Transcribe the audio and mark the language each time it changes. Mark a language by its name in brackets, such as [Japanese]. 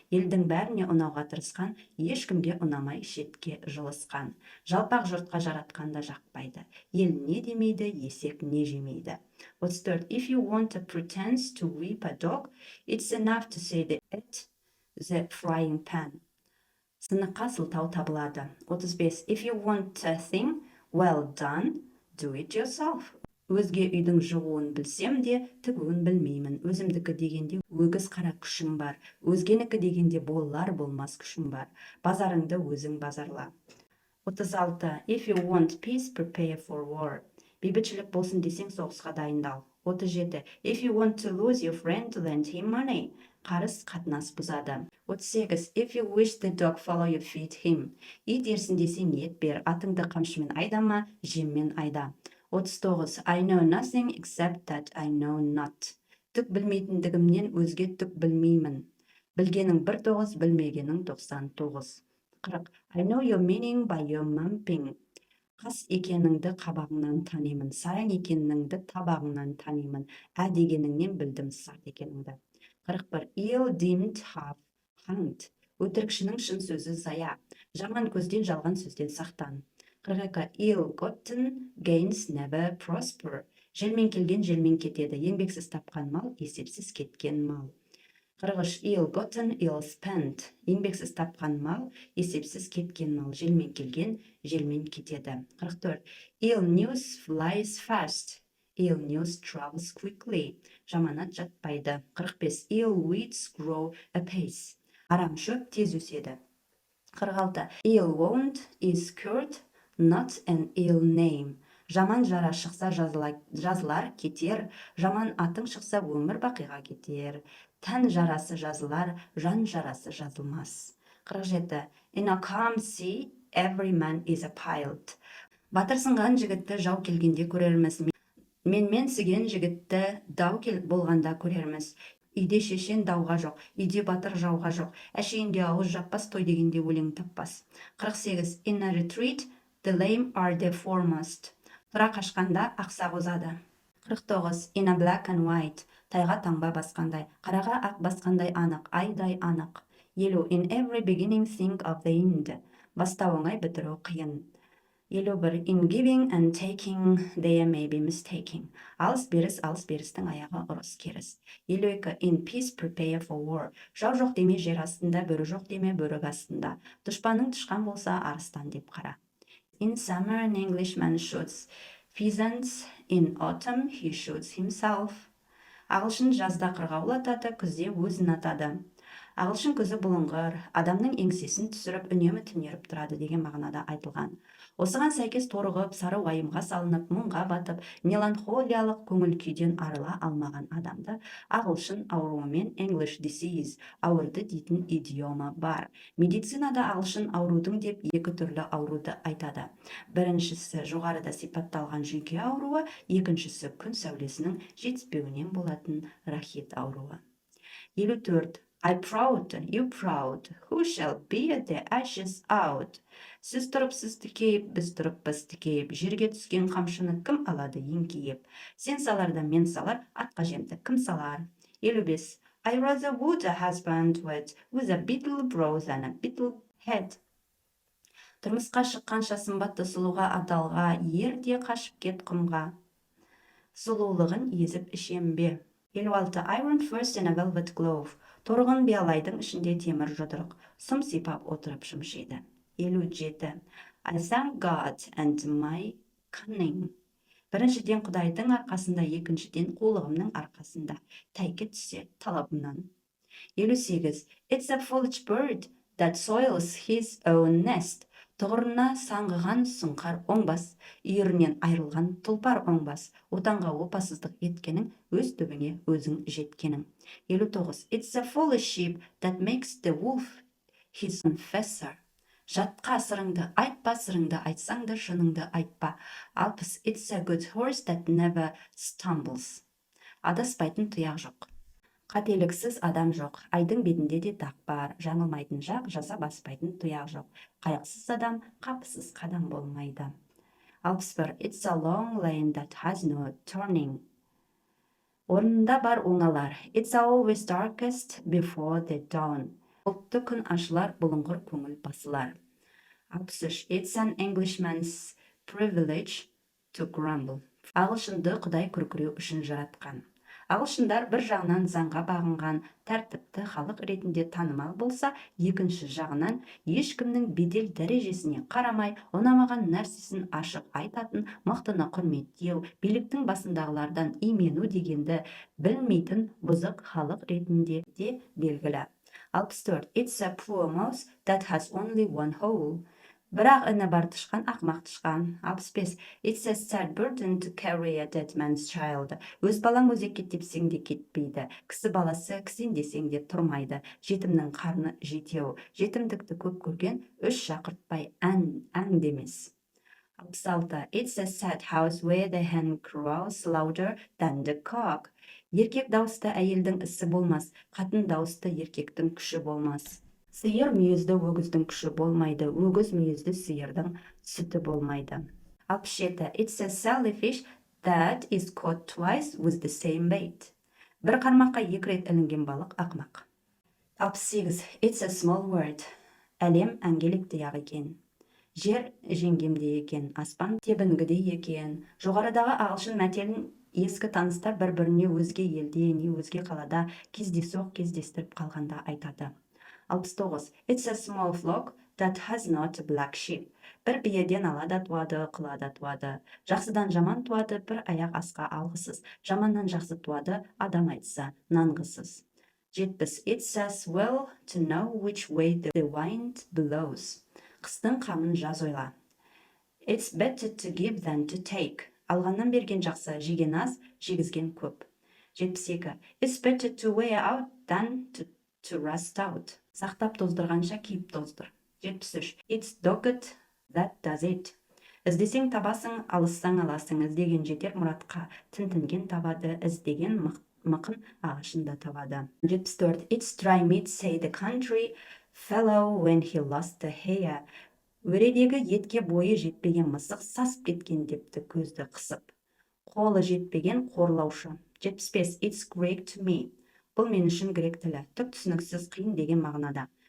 [Kazakh] Елдің бәріне ұнауға тырысқан, ешкімге ұнамай шетке жылысқан. Жалпақ жұртқа жаратқанда жақпайды. Ел не демейді, есек не жемейді. 34. [English] If you want to pretend to whip a dog, it's enough to say the frying pan. [Kazakh] Сыныққа сылтау табылады. 35. [English] If you want a thing well done, do it yourself. [Kazakh] Өзге үйдің жығуын білсем де, тігуін білмеймін. Өзімдікі дегенде өгіз қара күшім бар. Өзгенікі дегенде болар болмас күшім бар. Базарыңды өзің базарла. 36. [English] If you want peace, prepare for war. [Kazakh] Бейбітшілік болсын десең, соғысқа дайындал. 37. [English] If you want to lose your friend, lend him money. [Kazakh] Қарыс қатынас бұзады. 38. [English] If you wish the dog follow you, feed him. [Kazakh] Ит ерсін десең, ет бер. Атыңды қамшымен айдама, жеммен айда. 39. [English] I know nothing except that I know not. [Kazakh] Түк білмейтіндігімнен өзге түк білмеймін. Білгенің 1-9, білмегенің 99. 40. [English] I know your meaning by your mumping. [Kazakh] Қас екеніңді қабағыңнан танимын. Сараң екеніңді табағыңнан танимын. Ә дегеніңнен білдім сарт екеніңді. [English] 41. Ill deemed half hanged. [Kazakh] Өтірікшінің шын сөзі зая. Жаман көзден, жалған сөзден сақтан. 42. [English] Ill gotten gains never prosper. [Kazakh] Желмен келген желмен кетеді. Еңбексіз тапқан мал, есепсіз кеткен мал. [English] 43. Ill gotten, ill spent. [Kazakh] Еңбексіз тапқан мал, есепсіз кеткен мал. Желмен келген желмен кетеді. [English] 44. Ill news flies fast. Ill news travels quickly. [Kazakh] Жаманат жатпайды. [English] 45. Ill weeds grow apace. [Kazakh] Арам шөп тез өседі. 46. [English] Ill wound is cured, not an ill name. [Kazakh] Жаман жара шықса жазылар кетер, жаман атың шықса өмір бақиға кетер. Тән жарасы жазылар, жан жарасы жазылмас. 47. [English] In a calm sea, every man is a pilot. [Kazakh] Батыр сынған жігітті жау келгенде көрерміз. Менсіген жігітті дау болғанда көрерміз. Үйде шешен дауға жоқ, үйде батыр жауға жоқ. Әшейінде ауыз жаппас, той дегенде өлең таппас. 48. [English] In a retreat, the lame are the foremost. [Kazakh] Тұра қашқанда ақсақ озады. [English] 49. In a black and white. [Kazakh] Тайға таңба басқандай, қараға ақ басқандай анық, айдай анық. 50. [English] In every beginning think of the end. [Kazakh] Бастау оңай, бітіру қиын. 51. [English] In giving and taking there may be mistaking. [Kazakh] Алыс берістің аяғы ұрыс керіс. [English] 52. In peace prepare for war. [Kazakh] Жау жоқ деме жер астында, бөрі жоқ деме бөрік астында. Дұшпаның тышқан болса арыстан деп қара. [English] In summer an Englishman shoots pheasants. In autumn he shoots himself. [Kazakh] Ағылшын жазда қырғаулатады, күзде өзін атады. Ағылшын көзі бұлыңғыр, адамның еңсесін түсіріп, үнемі түнеріп тұрады деген мағынада айтылған. Осыған сәйкес торығып, сары уайымға салынып, мұңға батып, меланхолиялық көңіл күйден арыла алмаған адамды ағылшын ауруымен [English] English disease, [Kazakh] ауырды дейтін идиома бар. Медицинада ағылшын аурудың деп екі түрлі ауруды айтады. Біріншісі жоғарыда сипатталған жүйке ауруы, екіншісі күн сәулесінің жетіспеуінен болатын рахит ауруы. 54. [English] I proud, you proud, who shall bear the ashes out? [Kazakh] Сіз тұрып сіз тікейіп, біз тұрып біз тікейіп, жерге түскен қамшыны кім алады еңкейіп? Сен саларда мен салар, атқа жемді кім салар? 55. [English] I rather would a husband with a beetle brow than a beetle head. [Kazakh] Тұрмысқа шыққанша сымбатты сұлуға адалға, ерде қашып кет құмға. Сұлулығын езіп ішем бе? 56. [English] I went first in a velvet glove. [Kazakh] Торғын биялайдың ішінде темір жұдырық, сұм сипап отырып шымшиды. 57. [English] I thank God and my cunning. [Kazakh] Біріншіден Құдайдың арқасында, екіншіден қулығымның арқасында. Тәйкі түссе талабымнан. 58. [English] It's a foolish bird that soils his own nest. [Kazakh] Тұғырына саңғыған сұңқар оңбас, үйірінен айрылған тұлпар оңбас, отанға опасыздық еткенің, өз түбіңе өзің жеткенің. 59. [English] It's a foolish sheep that makes the wolf his confessor. [Kazakh] Жатқа сырыңды айтпа, сырыңды айтсаң да шыныңды айтпа. 60. [English] It's a good horse that never stumbles. [Kazakh] Адаспайтын тұяқ жоқ. Қателіксіз адам жоқ, айдың бетінде де дақ бар, жаңылмайтын жақ, жаза баспайтын тұяқ жоқ. Қайықсыз адам, қапысыз қадам болмайды. 61. [English] It's a long lane that has no turning. [Kazakh] Орнында бар оңалар. [English] It's always darkest before the dawn. [Kazakh] Бұлтты күн ашылар, бұлыңғыр көңіл басылар. 63. [English] It's an Englishman's privilege to grumble. [Kazakh] Ағылшынды Құдай күркіреу үшін жаратқан. Ағылшындар бір жағынан заңға бағынған тәртіпті халық ретінде танымал болса, екінші жағынан ешкімнің бедел дәрежесіне қарамай, ұнамаған нәрсесін ашық айтатын, мықтыны құрметтеу, биліктің басындағылардан имену дегенді білмейтін бұзық халық ретінде де белгілі. 64. [English] It's a poor mouse that has only one hole. [Kazakh] Бірақ іні бар тышқан, ақмақ тышқан. 65. [English] It's a sad burden to carry a dead man's child. [Kazakh] Өз балаң өзекке тепсең де кетпейді. Кісі баласы кісен десең де тұрмайды. Жетімнің қарны жетеу. Жетімдікті көп көрген үш шақыртпай әң демес. 66. [English] It's a sad house where the hen crows louder than the cock. [Kazakh] Еркек дауысты әйелдің ісі болмас, қатын дауысты еркектің күші болмас. Сиыр мүйізді өгіздің күші болмайды, өгіз мүйізді сиырдың сүті болмайды. 67. [English] It's a silly fish that is caught twice with the same bait. [Kazakh] Бір қармаққа екі рет ілінген балық ақмақ. [English] 68. It's a small word. [Kazakh] Әлем әңгелікте ақ екен. Жер жеңгемде екен, аспан тебінгіде екен. Жоғарыдағы ағылшын мәтелін ескі таныстар бір-біріне өзге елде, не өзге қалада кездейсоқ кездестіріп қалғанда айтады. 69. [English] It's a small flock that has not a black sheep. [Kazakh] Бір биеден ала да туады, қыла да туады. Жақсыдан жаман туады, бір аяқ асқа алғысыз. Жаманнан жақсы туады, адам айтса, нанғысыз. 70. [English] It's as well to know which way the wind blows. [Kazakh] Қыстың қамын жаз ойла. [English] It's better to give than to take. [Kazakh] Алғаннан берген жақсы, жеген аз, жегізген көп. 72. [English] It's better to wear out than to rust out. [Kazakh] Сақтап тоздырғанша киіп тоздыр. [English] 73. It's dogged that does it. [Kazakh] Іздесең табасың, алыссаң аласың. Іздеген жетер мұратқа, тінтінген табады, іздеген мықын ағашында табады. 74. [English] It's dry meat, say the country fellow when he lost the hair. [Kazakh] Өредегі етке бойы жетпеген мысық сасып кеткен депті көзді қысып. Қолы жетпеген қорлаушы. [English] 75. It's Greek to me. [Kazakh] Бұл мен үшін грек тілі, түк түсініксіз қиын деген мағынада.